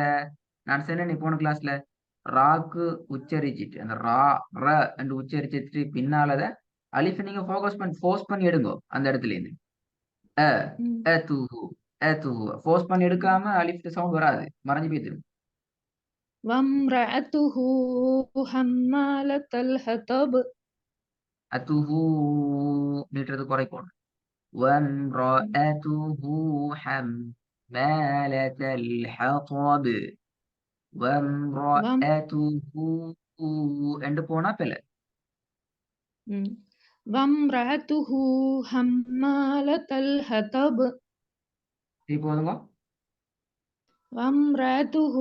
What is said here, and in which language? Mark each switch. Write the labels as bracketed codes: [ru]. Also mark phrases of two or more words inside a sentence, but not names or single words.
[ta] நான் சொன்னேன் போன கிளாஸ்ல ராக்கு உச்சரிச்சிட்டு அந்த ரா ர என்று உச்சரிச்சிட்டு பின்னாலத அலிஃப் நீங்க ஃபோர்ஸ் பண்ணி எடுங்க அந்த இடத்துல இருந்து. ஃபோர்ஸ் பண்ணி எடுக்காம அலிஃப் சவுண்ட் வராது. மறைஞ்சு போயிடும். [ar] وامرأته حمالة الحطب [ta] அத்துஹு நீட்டுறது குறைக்கணும். [ar] وامرأته مالة الحطب வம் [ta] وامرأته என்று போனா பிள்ளை. [ar] ம். وامرأته حمالة الحطب [ta] இது போதுங்க. வம்ரஅத்துஹு